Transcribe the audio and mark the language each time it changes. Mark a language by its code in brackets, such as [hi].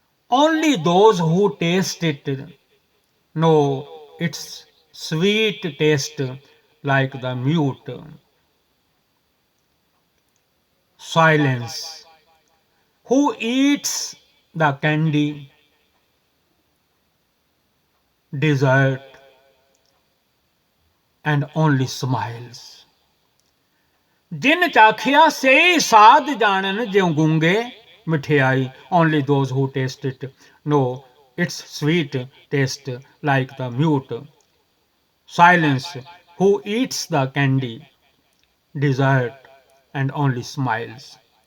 [en] Only those who taste it know its sweet taste, like the mute silence. Who eats the candy, dessert, and only smiles. [pa] जिन चाखिया से साध जानन, ज्यों गूंगे मिठियाई. [en] Only those who taste it know its sweet taste, like the mute silence. Who eats the candy, dessert, and only smiles.